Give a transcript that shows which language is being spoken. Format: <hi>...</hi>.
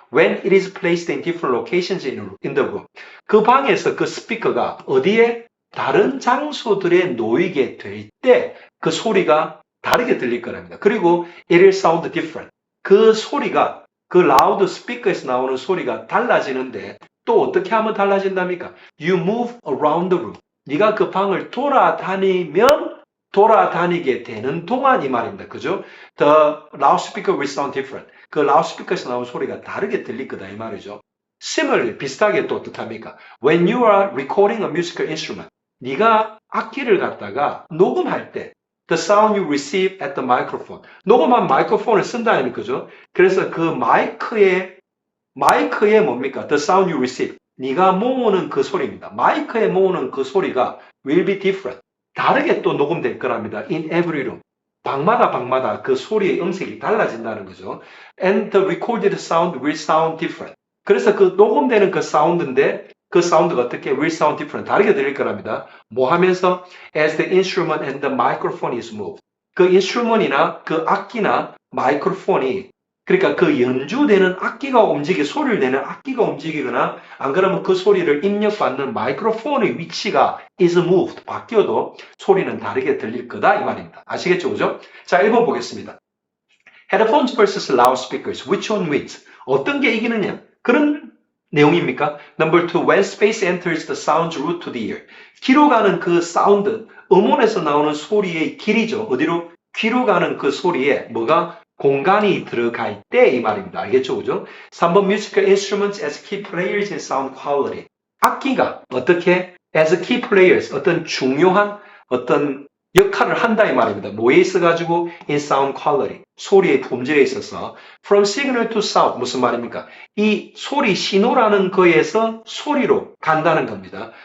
<en>When it is placed in different locations in the room.</en> <ko>그 방에서 그 스피커가 어디에? 다른 장소들에 놓이게 될 때 그 소리가 다르게 들릴 거랍니다. 그리고</ko> <en>it will sound different.</en> <ko>그 소리가 그 라우드 스피커에서 나오는 소리가 달라지는데 또 어떻게 하면 달라진답니까?</ko> <en>You move around the room.</en> <ko>네가 그 방을 돌아다니면 돌아다니게 되는 동안 이 말입니다. 그죠?</ko> <en>The loudspeaker will sound different.</en> <ko>그 라우드스피커에서 나오는 소리가 다르게 들릴 거다 이 말이죠.</ko> <en>Similarly,</en> <ko>비슷하게 또 어떻답니까?</ko> <en>When you are recording a musical instrument,</en> <ko>네가 악기를 갖다가 녹음할 때</ko> <en>the sound you receive at the microphone.</en> <ko>녹음한 마이크로폰을 쓴다는 거죠. 그래서 그 마이크에 뭡니까?</ko> <en>The sound you receive.</en> <ko>네가 모으는 그 소리입니다. 마이크에 모으는 그 소리가</ko> <en>will be different.</en> <ko>다르게 또 녹음될 거랍니다.</ko> <en>In every room.</en> <ko>방마다 그 소리의 음색이 달라진다는 거죠.</ko> <en>And the recorded sound will sound different.</en> <ko>그래서 그 녹음되는 그 사운드인데 그 사운드가 어떻게</ko> <en>will sound different</en> <ko>다르게 들릴 거랍니다. 뭐 하면서</ko> <en>as the instrument and the microphone is moved.</en> <ko>그 instrument이나 그 악기나 마이크로폰이 그러니까 그 연주되는 악기가 소리를 내는 악기가 움직이거나 안 그러면 그 소리를 입력받는 마이크로폰의 위치가</ko> <en>is moved</en> <ko>바뀌어도 소리는 다르게 들릴 거다 이 말입니다. 아시겠죠? 그죠? 자, 1번 보겠습니다.</ko> <en>Headphones versus loudspeakers. Which one wins?</en> <ko>어떤 게 이기느냐? 그런 내용입니까?</ko> <en>Number 2. When space enters the sound's route to the ear.</en> <ko>귀로 가는 그 사운드, 음원에서 나오는 소리의 길이죠. 어디로? 귀로 가는 그 소리에 뭐가? 공간이 들어갈 때 이 말입니다. 알겠죠? 그죠?</ko> <en>3번 musical instruments as key players in sound quality.</en> <ko>악기가 어떻게?</ko> <en>as key players,</en> <ko>어떤 중요한 어떤 역할을 한다 이 말입니다. 뭐에 있어가지고</ko> <en>in sound quality,</en> <ko>소리의 품질에 있어서</ko> <en>from signal to sound,</en> <ko>무슨 말입니까? 이 소리 신호라는 거에서 소리로 간다는 겁니다.</ko>